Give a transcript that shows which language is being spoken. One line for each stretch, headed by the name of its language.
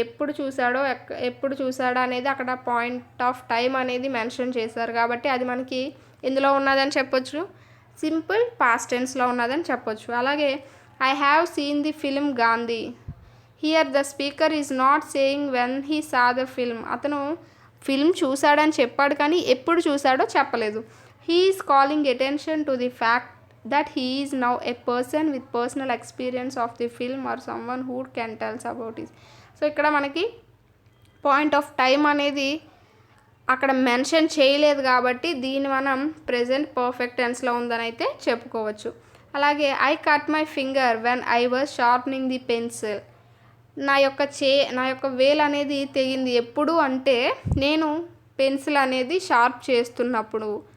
Telugu: ఎప్పుడు చూసాడో అనేది అక్కడ పాయింట్ ఆఫ్ టైం అనేది మెన్షన్ చేశారు కాబట్టి అది మనకి ఇందులో ఉన్నదని చెప్పొచ్చు, సింపుల్ పాస్ట్ టెన్స్లో ఉన్నదని చెప్పొచ్చు.
English: అలాగే I have seen the film Gandhi. Here the speaker is not saying when he saw the film.
Telugu: అతను ఫిల్మ్ చూశాడని చెప్పాడు కానీ ఎప్పుడు చూశాడో చెప్పలేదు.
English: He is calling attention to the fact that he is now a person with personal experience of the film or someone who can tell about it.
Telugu: So ఇక్కడ మనకి point of time అనేది అక్కడ mention చేయలేదు కాబట్టి దీన్ని మనం present perfect టెన్స్లో ఉందని అయితే చెప్పుకోవచ్చు.
English: అలాగే I cut my finger when I was sharpening the pencil.
Telugu: నా యొక్క వేలు అనేది తెగింది ఎప్పుడు అంటే నేను పెన్సిల్ అనేది షార్ప్ చేస్తున్నప్పుడు.